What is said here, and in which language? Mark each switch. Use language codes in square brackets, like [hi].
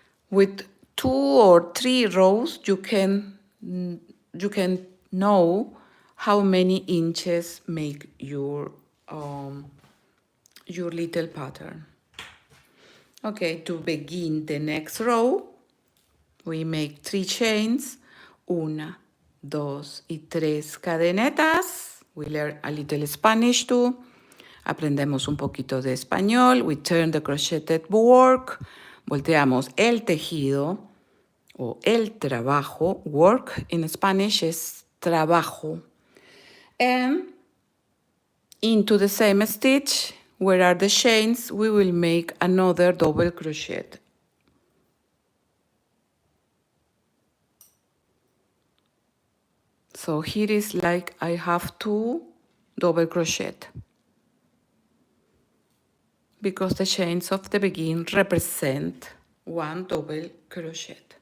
[en] With 2 or 3 rows, you can know how many inches make your little pattern. Okay, to begin the next row, we make 3 chains, 1, 2 [es] y 3 cadenetas. [en] We learn a little Spanish too. [es] Aprendemos un poquito de español. [en] We turn the crocheted work. [es] Volteamos el tejido o el trabajo. [en] Work in Spanish [es] es trabajo. [en] And into the same stitch, where are the chains, we will make another double crochet. So here is like I have 2 double crochet, because the chains of the beginning represent 1 double crochet.